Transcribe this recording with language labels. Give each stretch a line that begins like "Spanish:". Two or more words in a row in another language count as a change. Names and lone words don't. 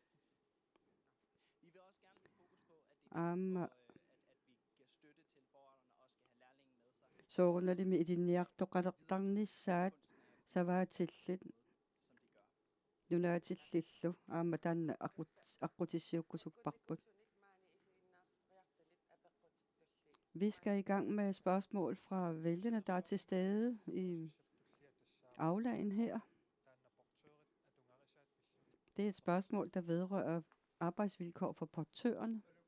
Kalaallisut: Aamma soorunalimi ilinniartoqalertarnissaat savaatillit nunaatillilu aamma taanna aqutissiukkusupparput.
Danish: Vi skal i gang med spørgsmål fra vælgerne, der er til stede i aulaen her. Det er et spørgsmål, der vedrører arbejdsvilkår for portørerne.